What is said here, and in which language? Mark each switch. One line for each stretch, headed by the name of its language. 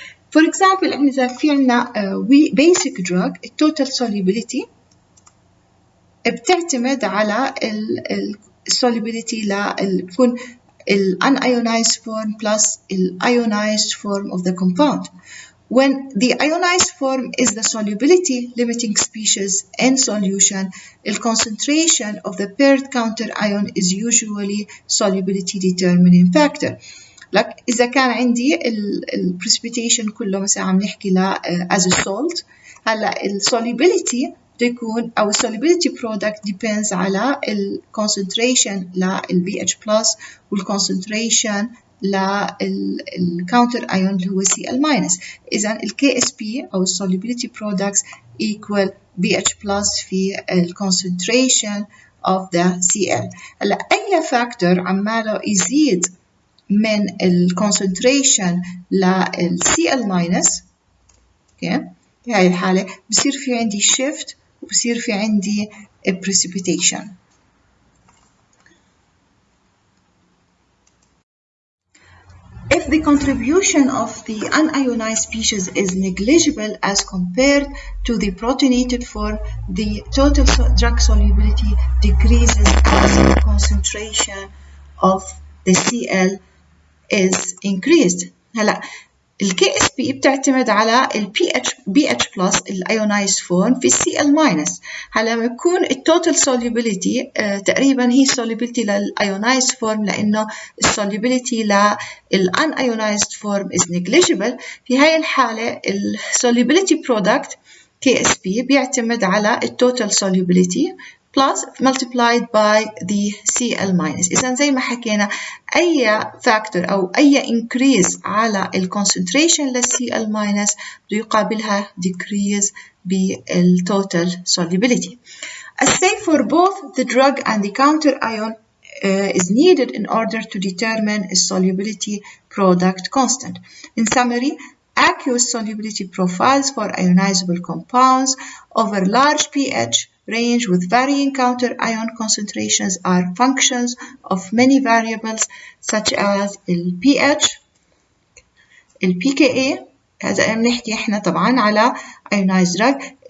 English: For example,
Arabic: إذا في عنا
English: basic drug, total solubility
Arabic: بتعتمد على
English: solubility بتكون unionized form plus ionized form of the compound. When the ionized form is the solubility limiting species in solution, the concentration of the paired counter ion is usually solubility determining factor.
Arabic: لك إذا كان عندي precipitation كله مثلا عم نحكي as a salt، هلا solubility تكون أو solubility product depends على concentration لل BH plus والconcentration للcounter ion اللي هو Cl-.
English: إذن KSP أو solubility products equal BH plus في concentration of the Cl.
Arabic: هلا أي factor عماله يزيد من الكونسنتريشن لل Cl-، اوكي، في هاي الحالة بصير في عندي shift وبصير في عندي precipitation.
English: If the contribution of the unionized species is negligible as compared to the protonated form, the total drug solubility decreases as the concentration of the Cl is increased.
Arabic: هلا ال KSP بتعتمد على ال BH plus الايونايزد فورم في Cl-. هلا لما يكون التوتال solubility تقريبا هي solubility للايونايزد فورم، لانه السوليبيليتي للانايونايزد فورم is negligible. في هاي الحالة ال solubility product KSP بيعتمد على التوتال solubility
English: plus multiplied by the Cl-.
Arabic: إذا زي ما حكينا أي factor أو أي increase على ال concentration لل Cl- بيقابلها decrease بال total solubility.
English: Assay for both the drug and the counter ion is needed in order to determine a solubility product constant. In summary, aqueous solubility profiles for ionizable compounds over large pH range with varying counter ion concentrations are functions of many variables such as pH, pKa.
Arabic: هذا بنحكي احنا طبعا على ionized drug.